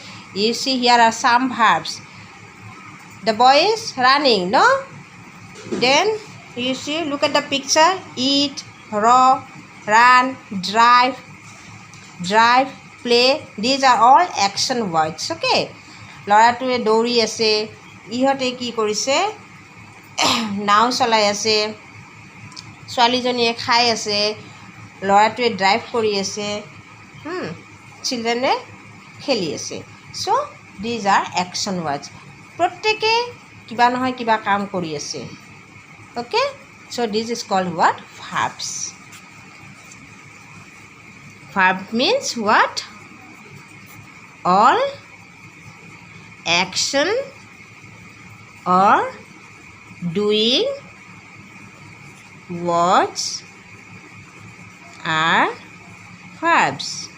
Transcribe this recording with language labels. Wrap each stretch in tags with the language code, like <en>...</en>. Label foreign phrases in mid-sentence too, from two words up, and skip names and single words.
<en>You see here are some verbs. The boy is running, no? Then you see, look at the picture. Eat, row, run, drive, play. These are all action words, okay?</en> <as>ল'ৰাটোৱে ধৰি আছে, ইহঁতে কি কৰিছে, নাও চলাই আছে, ছোৱালীজনীয়ে খাই আছে, ল'ৰাটোৱে ড্ৰাইভ কৰি আছে, চিলড্ৰেনে খেলি আছে.</as> <en>So these are action words.</en> <as>প্ৰত্যেকে কিবা নহয় কিবা কাম কৰি আছে.</as> <en>Okay, so this is called what? Verbs. Verb means what? All action or doing words are verbs.</en>